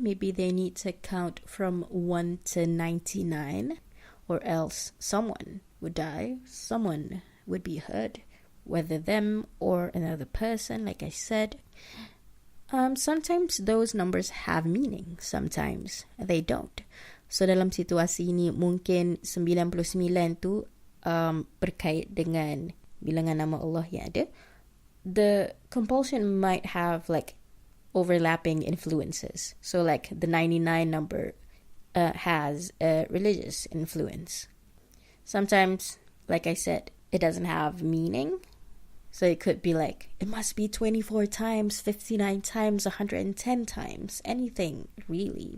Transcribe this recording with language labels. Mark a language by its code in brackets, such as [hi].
[en] Maybe they need to count from 1 to 99, or else someone would die, someone would be hurt, whether them or another person, like I said. Sometimes those numbers have meaning, sometimes they don't. [ms] So dalam situasi ini mungkin 99 tu berkait dengan bilangan nama Allah yang ada. [en] The compulsion might have like overlapping influences. So like the 99 number has a religious influence. Sometimes, like I said, it doesn't have meaning. So it could be like, it must be 24 times, 59 times, 110 times, anything really.